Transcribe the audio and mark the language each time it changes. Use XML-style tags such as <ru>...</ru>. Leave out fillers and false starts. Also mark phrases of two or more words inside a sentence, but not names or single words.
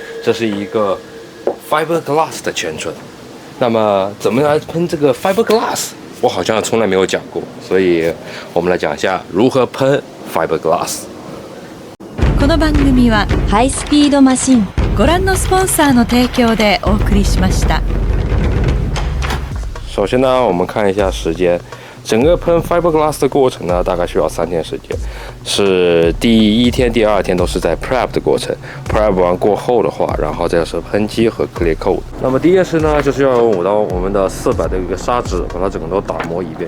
<zh>这是一个 Fiberglass 的前唇。那么怎么来喷这个 Fiberglass？我好像从来没有讲过，所以我们来讲一下如何喷 Fiberglass。</zh> <ja>この番組はハイスピードマシンご覧のスポンサーの提供でお送りしました。</ja> <zh>首先呢，我们看一下时间。整个喷 Fiberglass 的过程呢，大概需要3天时间。是第1天、第2天都是在 prep 的过程。prep 完过后的话，然后再是喷漆和</zh> <en>clear coat。</en> <zh>那么第一件事呢，就是要用我们的400的一个砂纸，把它整个都打磨一遍。</zh>